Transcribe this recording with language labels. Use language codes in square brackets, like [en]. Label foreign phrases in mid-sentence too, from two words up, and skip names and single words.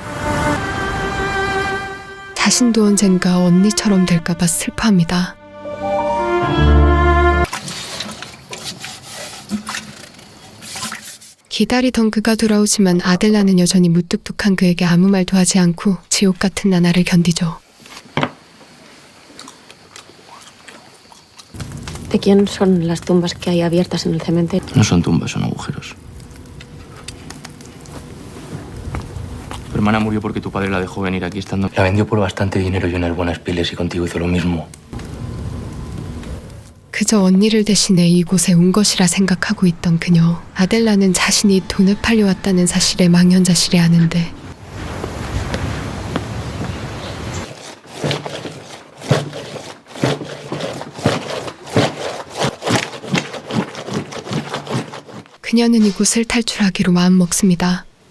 [ko] 자신도 언젠가 언니처럼 될까봐 슬퍼합니다. 기다리던 그가 돌아오지만 아델라는 여전히 무뚝뚝한 그에게 아무 말도 하지 않고 지옥 같은 나날을 견디죠. [es] ¿De quién son las tumbas que hay abiertas en el cementerio? No son tumbas, son agujeros. Tu hermana murió porque tu padre la dejó venir aquí estando... La vendió por bastante dinero y unas buenas pieles y contigo hizo lo mismo. [ko] 그저 언니를 대신해 이곳에 온 것이라 생각하고 있던 그녀. 아델라는 자신이 돈을 팔려왔다는 사실에 망연자실해하는데 그녀는 이곳을 탈출하기로 마음먹습니다.